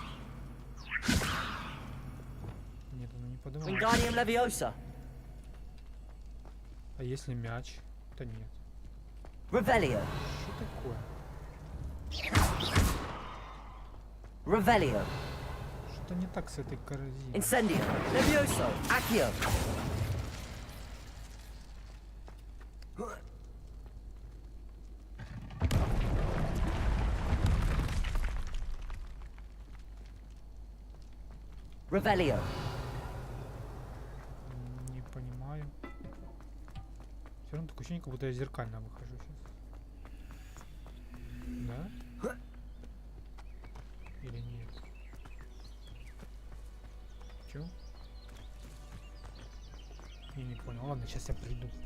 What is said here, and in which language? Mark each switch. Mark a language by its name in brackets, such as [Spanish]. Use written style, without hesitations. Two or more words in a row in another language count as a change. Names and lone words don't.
[Russian] Нет, она не подумала. [Latin] Wingardium Leviosa. [Russian] А если мяч? Да нет. [Latin] Revelio. [Russian] Что такое? [Latin] Revelio. [Russian] Что не так с этой корзиной? [Latin] Incendio. Levioso. Accio. Revelio. [Russian] Не понимаю. Все равно такое ощущение, как будто я зеркально выхожу сейчас. Да? Или нет? Чё? Я не понял. Ладно, сейчас я приду.